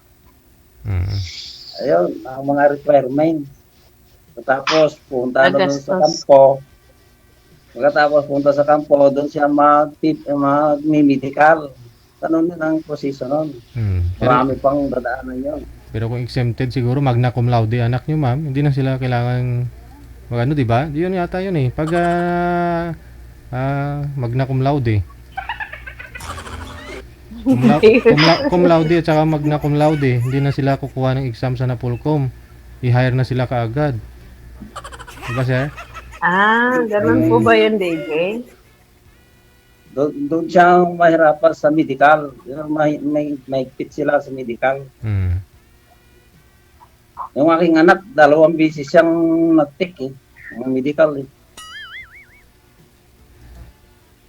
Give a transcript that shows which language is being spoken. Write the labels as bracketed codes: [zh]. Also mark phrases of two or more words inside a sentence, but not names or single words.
[tl] Ayun, ang mga requirements. Tapos punta doon sa kampo. Pagkatapos punta sa kampo, doon siya mag-medical. Tanong din ang proseso nun. Marami pang dadaanan yun. Pero kung exempted siguro, [la] magna cum laude [tl] anak nyo ma'am, hindi na sila kailangan magano, di ba? Yun yata yun eh. Pag [la] magna cum laude. Cum laude [tl] at saka [la] magna cum laude, [tl] hindi na sila kukuha ng exam sa Napolcom. I-hire na sila kaagad. Diba sir? Ganun po ba yun, DJ? Doon siya mahirapan sa medical. May fit sila sa medical. Yung aking anak, 2 beses siyang nag-take medical eh.